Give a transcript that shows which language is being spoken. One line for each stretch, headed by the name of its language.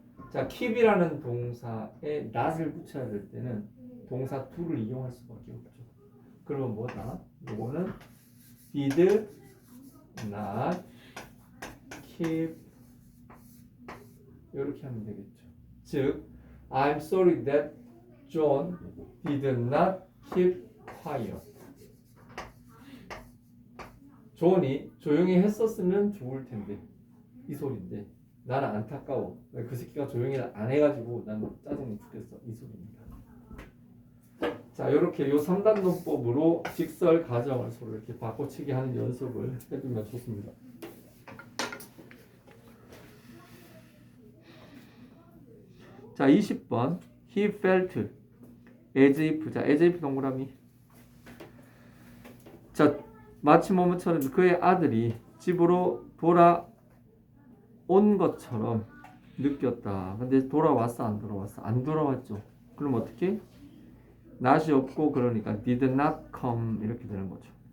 Korean: 자, keep이라는 동사에 not을 붙여야 될 때는 동사 to를 이용할 수밖에 없죠. 그러면 뭐다? 요거는
English: did not keep
Korean: 이렇게 하면 되겠죠. 즉
English: I'm sorry that John did not keep quiet.
Korean: 존이 조용히 했었으면 좋을 텐데 이 소리인데 나는 안타까워. 그 새끼가 조용히 안 해가지고 난 짜증이 죽겠어 이 소리입니다. 자, 이렇게 요 3단 논법으로 직설 가정을 서로 이렇게 바꿔치기 하는 연습을 해주면 좋습니다. 자, 20번 He felt as if. 자, as if 동그라미. 자, 마치 뭐뭐처럼 그의 아들이 집으로 돌아온 것처럼 느꼈다. 근데 돌아왔어 안 돌아왔어? 안 돌아왔죠. 그럼 어떻게? not이 없고 그러니까
English: did not come
Korean: 이렇게 되는 거죠.